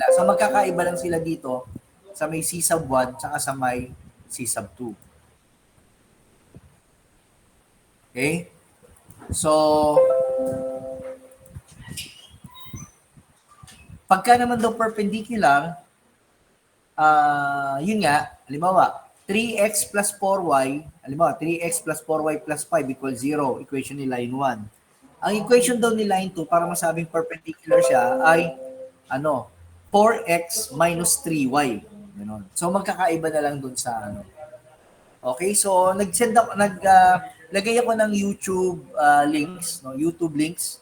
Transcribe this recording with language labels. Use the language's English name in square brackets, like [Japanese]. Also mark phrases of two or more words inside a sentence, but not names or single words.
[Filipino] So magkakaiba lang sila dito sa may C sub 1 tsaka sa may C sub 2. Okay? So, pagka naman daw perpendicular, yun nga, halimbawa, [English] 3x plus 4y, halimbawa, 3x plus 4y plus 5 equals 0, equation ni line 1. [Filipino] Ang equation daw ni line 2, para masabing perpendicular siya, ay [English] 4x minus 3y. [Filipino] Ganun. So, magkakaiba na lang dun sa Okay, so naglagay ako ng YouTube links, YouTube links.